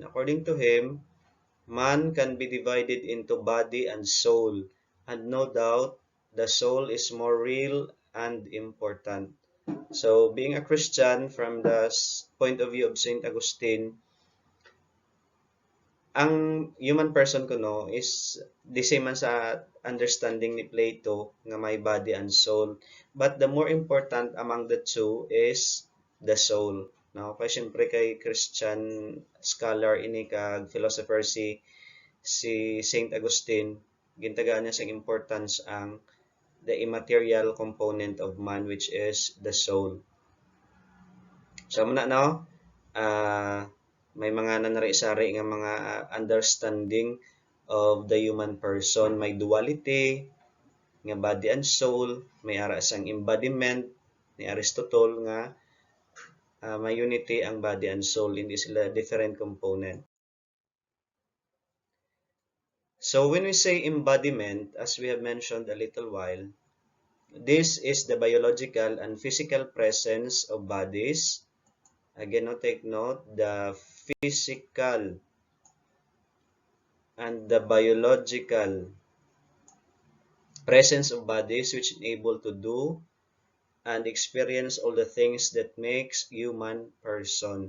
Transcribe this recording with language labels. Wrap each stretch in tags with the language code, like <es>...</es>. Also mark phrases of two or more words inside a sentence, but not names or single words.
<en>According to him, man can be divided into body and soul, and no doubt the soul is more real and important. So, being a Christian, from the point of view of Saint Augustine, ang human person</en> <hil>ko no</hil> <en>is the same man sa understanding ni Plato</en> <hil>nga may</hil> <en>body and soul. But the more important among the two is the soul.</en> <hil>No? Kaya syempre kay</hil> <en>Christian scholar</en> <hil>ini kag</hil> <en>philosopher si Saint Augustine,</en> <hil>gintagaan niya sa</hil> <en>importance ang the immaterial component of man, which is the soul.</en> <hil>So muna no, uh, may mga nanari-sari nga mga</hil> <en>understanding of the human person.</en> <hil>May duality nga</hil> <en>body and soul,</en> <hil>may ara sang embodiment ni Aristotle nga may unity ang</hil> <en>body and soul,</en> <hil>hindi sila</hil> <en>different component. So when we say embodiment, as we have mentioned a little while, this is the biological and physical presence of bodies. Again, no, take note, the physical and the biological presence of bodies which enable to do and experience all the things that makes human person.</en>